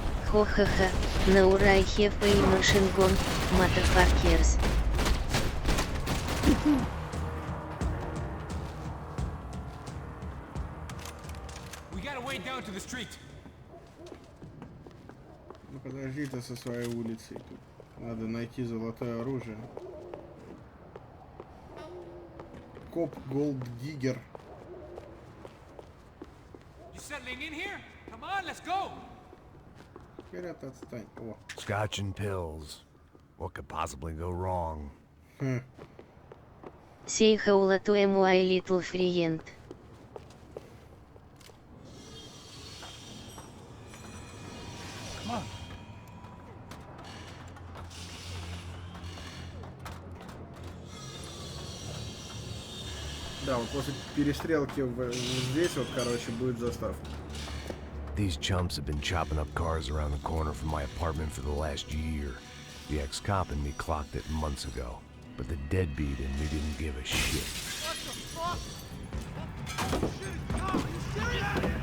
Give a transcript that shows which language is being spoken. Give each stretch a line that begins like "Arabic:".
Russian: Хо-ха-ха. На ура,
English: I have a machine gun, motherfuckers. We gotta wade down to the street.
Russian: Ну подожди ты со своей улицей тут. Надо найти золотое оружие. Коп Голддиггер.
English: You settling in here? Come on, let's go.
Russian: Вперед отстань. О.
English: Scotch and pills. What could possibly go wrong? Say hello to my little friend. Come on.
Russian: Да, вот после перестрелки здесь вот, короче, будет заставка.
English: These chumps have been chopping up cars around the corner from my apartment for the last year. The ex-cop and me clocked it months ago, but the deadbeat in me didn't give a shit. What the fuck? Oh, shit, no, are you serious?